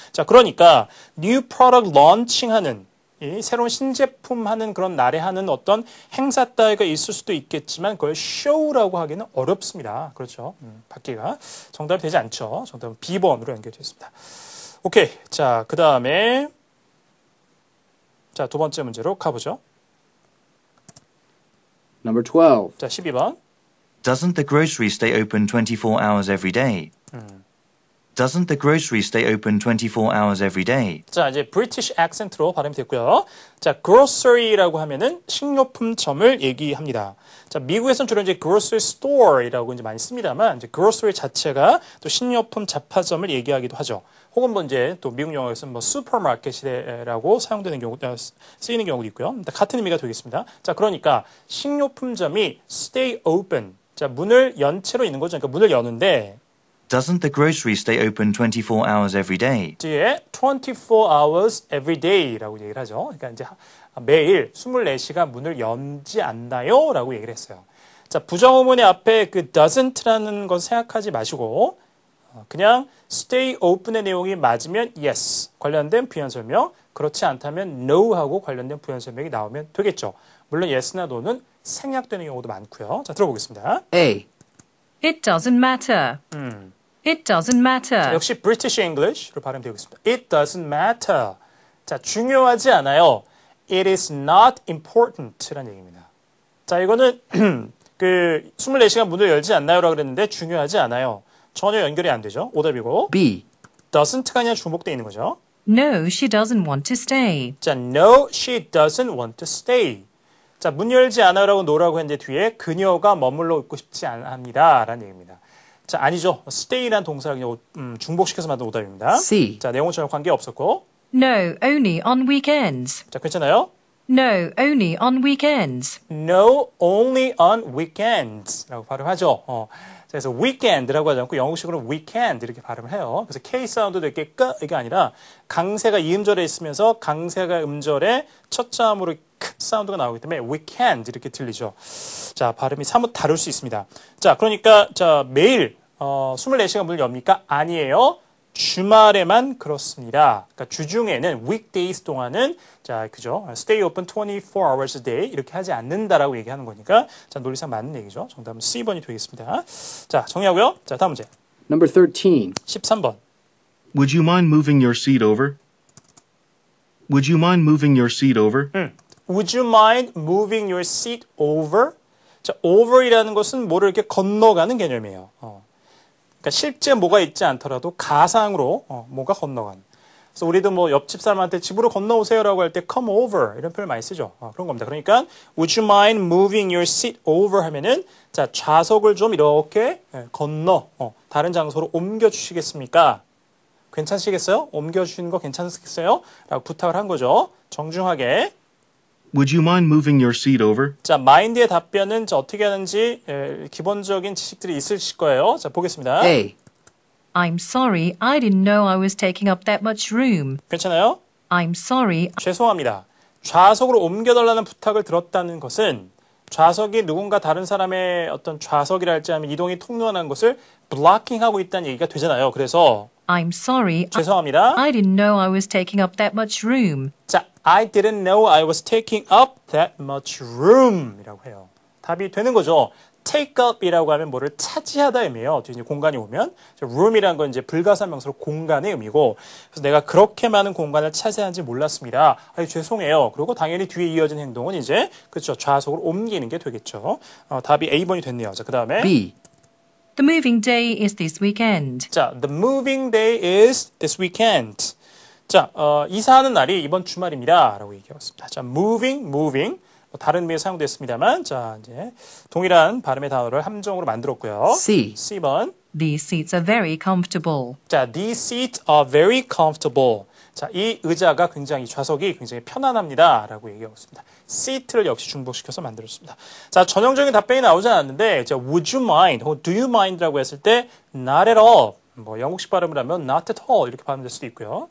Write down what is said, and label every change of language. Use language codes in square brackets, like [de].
[ko] 자, 그러니까 [en] new product launching [ko] 하는 이 새로운 신제품 하는 그런 날에 하는 어떤 행사 따위가 있을 수도 있겠지만 그걸 show라고 하기는 어렵습니다. 그렇죠. 받기가 정답이 되지 않죠. 정답은 B번으로 연결되어 있습니다. 오케이. 자, 그 다음에 자, 두 번째 문제로 가보죠. [en] Number 12. [ko] 자, 12번. [en] Doesn't the grocery stay open 24 hours every day? Doesn't the grocery stay open 24 hours every day? [ko] 자, 이제 British accent로 발음이 됐고요. 자, grocery라고 하면은 식료품점을 얘기합니다. 자, 미국에서는 주로 이제 grocery store이라고 이제 많이 씁니다만, 이제 grocery 자체가 또 식료품 잡화점을 얘기하기도 하죠. 혹은 뭐 이제 또 미국 영어에서는 뭐 슈퍼마켓이라고 사용되는 경우, 쓰이는 경우도 있고요. 같은 의미가 되겠습니다. 자, 그러니까 식료품점이 stay open. 자, 문을 연 채로 있는 거죠. 그러니까 문을 여는데, [en] Doesn't the grocery stay open 24 hours every day? [ko] 뒤에 [en] 24 hours every day [ko] 라고 얘기를 하죠. 그러니까 이제 매일 24시간 문을 연지 않나요? 라고 얘기를 했어요. 자, 부정어문의 앞에 그 doesn't라는 건 생각하지 마시고 그냥 stay open의 내용이 맞으면 yes 관련된 부연 설명, 그렇지 않다면 no 하고 관련된 부연 설명이 나오면 되겠죠. 물론 yes나 no는 생략되는 경우도 많고요. 자, 들어보겠습니다. [en] A. It doesn't matter. It doesn't matter. [ko] 역시 British English로 발음되겠습니다. [en] It doesn't matter. [ko] 자, 중요하지 않아요. [en] It is not important라는 [ko] 얘기입니다. 자, 이거는 그 24시간 문을 열지 않나요라고 그랬는데 중요하지 않아요. 전혀 연결이 안 되죠. 오답이고. [en] B. [ko] doesn't가 그냥 중복되어 있는 거죠. [en] No, she doesn't want to stay. 자, no, she doesn't want to stay. [ko] 자, 문 열지 않아요라고 no라고 했는데 뒤에 그녀가 머물러 있고 싶지 않합니다. 라는 얘기입니다. 자, 아니죠. stay라는 동사를 그냥 중복시켜서 만든 오답입니다. [en] C. [ko] 자, 내용은 전혀 관계없었고. [en] No, only on weekends. [ko] 자, 괜찮아요? [en] No, only on weekends. No, only on weekends [ko] 라고 발음하죠. 자, 그래서 weekend라고 하지 않고 영국식으로 weekend 이렇게 발음을 해요. 그래서 K 사운드도 이렇게 이게 아니라 강세가 이음절에 있으면서 강세가 음절에 첫 자음으로 크 사운드가 나오기 때문에 weekend 이렇게 들리죠. 자, 발음이 사뭇 다를 수 있습니다. 자, 그러니까 자, 매일 24시간 문을 엽니까? 아니에요. 주말에만 그렇습니다. 그러니까 주중에는 weekdays 동안은 자, 그죠? [en] stay open 24 hours a day [ko] 이렇게 하지 않는다라고 얘기하는 거니까 자, 논리상 맞는 얘기죠. 정답은 C번이 되겠습니다. 자, 정리하고요. 자, 다음 문제. [en] Number 13. [ko] 13번. [en] Would you mind moving your seat over? Would you mind moving your seat over? Would you mind moving your seat over? [ko] 자, over이라는 것은 뭐를 이렇게 건너가는 개념이에요. 그러니까 실제 뭐가 있지 않더라도 가상으로 뭐가 건너가는. 그래서 우리도 뭐 옆집 사람한테 집으로 건너오세요라고 할 때 come over 이런 표현을 많이 쓰죠. 그런 겁니다. 그러니까 [en] would you mind moving your seat over [ko] 하면은 자, 좌석을 좀 이렇게 건너 다른 장소로 옮겨 주시겠습니까? 괜찮으시겠어요? 옮겨 주시는 거 괜찮으시겠어요? 라고 부탁을 한 거죠. 정중하게. [en] Would you mind moving your seat over? [ko] 자, mind의 답변은 어떻게 하는지 기본적인 지식들이 있으실 거예요. 자, 보겠습니다. [en] A. I'm sorry, I didn't know I was taking up that much room. [ko] 괜찮아요? [en] I'm sorry, [ko] 죄송합니다. 좌석으로 옮겨달라는 부탁을 들었다는 것은 좌석이 누군가 다른 사람의 어떤 좌석이랄지 하면 이동이 통로하는 것을 블로킹하고 있다는 얘기가 되잖아요. 그래서 [en] I'm sorry, [ko] 죄송합니다. [en] I didn't know I was taking up that much room. 자, I didn't know I was taking up that much room [ko] 이라고 해요. 답이 되는 거죠. take up이라고 하면 뭐를 차지하다 의미예요. 뒤에 이제 공간이 오면 room이라는 건 이제 불가사명사로 공간의 의미고, 그래서 내가 그렇게 많은 공간을 차지하는지 몰랐습니다. 아유, 죄송해요. 그리고 당연히 뒤에 이어진 행동은 이제 그렇죠, 좌석으로 옮기는 게 되겠죠. 답이 A번이 됐네요. 자, 그 다음에 [en] B. The moving day is this weekend. 자, the moving day is this weekend. [ko] 자, 이사하는 날이 이번 주말입니다. 라고 얘기하겠습니다. 자, moving. 다른 의미에 사용됐습니다만, 자, 이제 동일한 발음의 단어를 함정으로 만들었고요. [en] C. [ko] C번. [en] These seats are very comfortable. 자, these seats are very comfortable. [ko] 자, 이 의자가 굉장히, 좌석이 굉장히 편안합니다. 라고 얘기하고 있습니다. seat를 역시 중복시켜서 만들었습니다. 자, 전형적인 답변이 나오지 않았는데, 자, [en] would you mind, [ko] 혹은 [en] do you mind [ko] 라고 했을 때, [en] not at all. [ko] 뭐, 영국식 발음을 하면 [en] not at all. [ko] 이렇게 발음될 수도 있고요.